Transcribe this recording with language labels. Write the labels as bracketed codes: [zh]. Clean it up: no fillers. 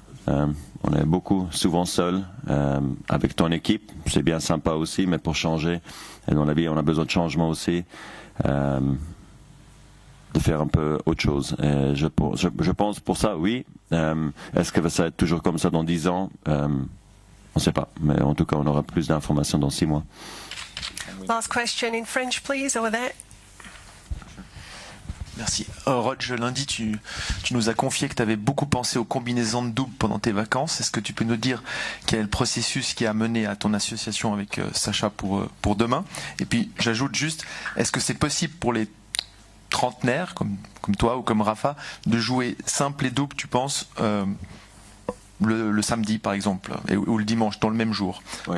[fr] On est souvent seul avec ton équipe, c'est bien sympa aussi, mais pour changer, et dans la vie on a besoin de changement aussi, de faire un peu autre chose. Et je pense pour ça, oui. Est-ce que ça va être toujours comme ça dans 10 ans? On ne sait pas, mais en tout cas on aura plus d'informations dans 6 mois. [en] Last question in French, please, over there. [fr] Merci. Roger, lundi, tu nous as confié que tu avais beaucoup pensé aux combinaisons de double pendant tes vacances. Est-ce que tu peux nous dire quel est le processus qui a mené à ton association avec Sacha pour demain? Et puis, j'ajoute juste, est-ce que c'est possible pour les trentenaires, comme toi ou comme Rafa, de jouer simple et double, tu penses, le samedi, par exemple, ou le dimanche, dans le même jour? Ouais.